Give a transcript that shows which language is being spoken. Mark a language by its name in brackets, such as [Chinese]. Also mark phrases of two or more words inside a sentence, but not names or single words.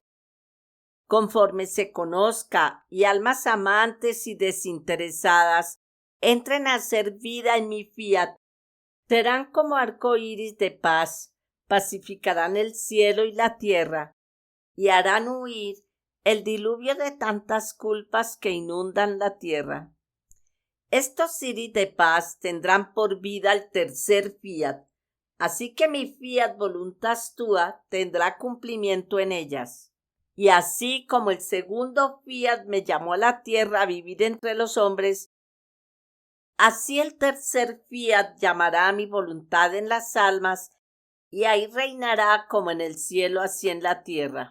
[Spanish] Conforme se conozca y almas amantes y desinteresadas entren a hacer vida en mi fiat, serán como arco iris de paz, pacificarán el cielo y la tierra, y harán huir el diluvio de tantas culpas que inundan la tierra. Estos iris de paz tendrán por vida el tercer fiat, así que mi [Latin] fiat voluntas tua [Spanish] tendrá cumplimiento en ellas. Y así como el segundo fiat me llamó a la tierra a vivir entre los hombres, así el tercer fiat llamará a mi voluntad en las almas, y ahí reinará como en el cielo, así en la tierra.